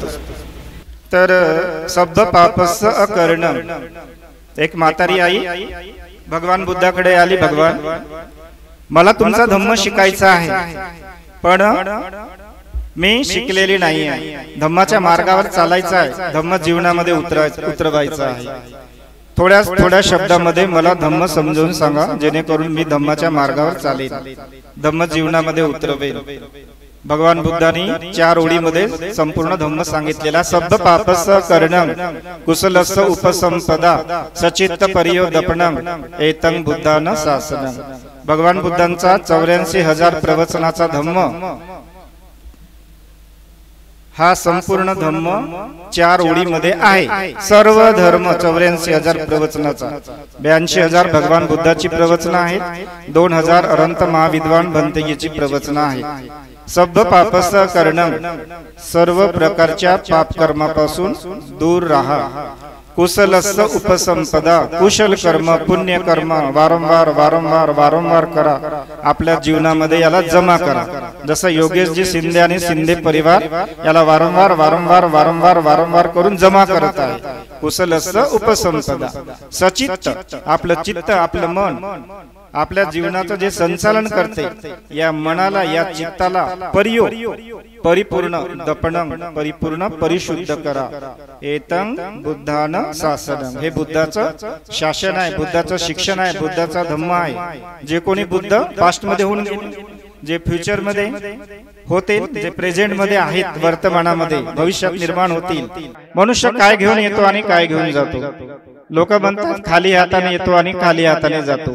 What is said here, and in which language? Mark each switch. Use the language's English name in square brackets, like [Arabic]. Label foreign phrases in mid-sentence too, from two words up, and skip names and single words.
[Marathi] तर [Pali] शब्द पापस्य अकर्ण, [Marathi] एक म्हातारी आई भगवान बुद्धाकडे आली, भगवान मला तुमचा धम्म शिकायचा आहे, पण मी शिकलेली नाही आहे, धम्माच्या मार्गावर चालायचं आहे, धम्म जीवनामध्ये उतरवायचं आहे, थोड्या शब्दामध्ये मला धम्म समजावून सांगा जेणेकरून मी धम्माच्या मार्गावर चालेन, धम्म जीवनामध्ये उतरवेल। भगवान बुद्धांनी 4 ओळीमध्ये संपूर्ण धम्म सांगितलेला [Pali] शब्द पापस्य करणं कुशलस्य उपसंपदा सचित्त परियोदपणं एतं बुद्धान शासनं। [Marathi] भगवान बुद्धांचा 84,000 प्रवचनाचा धम्म हा संपूर्ण धम्म 4 ओळीमध्ये आहे। सर्व धर्म 84,000 प्रवचनाचा, 82,000 भगवान बुद्धाची प्रवचन आहेत, 2,000 अनंत महाविद्वान भंतेजीची प्रवचन आहेत। [Pali] शब्द पापस्य करणं, [Marathi] सर्व प्रकारच्या पापकर्मापासून दूर राहा, [Pali] कुशलस्य उपसंपदा, [Marathi] कुशल कर्म पुण्य कर्म वारंवार वारंवार वारंवार करा, आपल्या जीवनामध्ये याला जमा करा। जसं योगेशजी शिंदे आणि शिंदे परिवार याला वारंवार वारंवार वारंवार वारंवार करून जमा करत आहे। [Pali] कुशलस्य उपसंपदा, [Marathi] सचित्त आपलं चित्त, आपलं मन आपल्या जीवनाचं जे संचालन करते, या मनाला या चित्ताला परिपूर्ण दपणं परिपूर्ण परिशुद्ध करा। [Pali] एतं बुद्धान शासनं, [Marathi] हे बुद्धाचं शासन आहे, बुद्धाचं शिक्षण आहे, बुद्धाचा धम्म आहे। जे कोणी बुद्ध पास्ट मध्ये होऊन गेले, जे फ्युचर मध्ये होते, जे प्रेझेंट मध्ये आहेत, वर्तमानामध्ये भविष्यात निर्माण होतील। मनुष्य काय घेऊन येतो आणि काय घेऊन जातो? लोक म्हणतात खाली हाताने येतो आणि खाली हाताने जातो।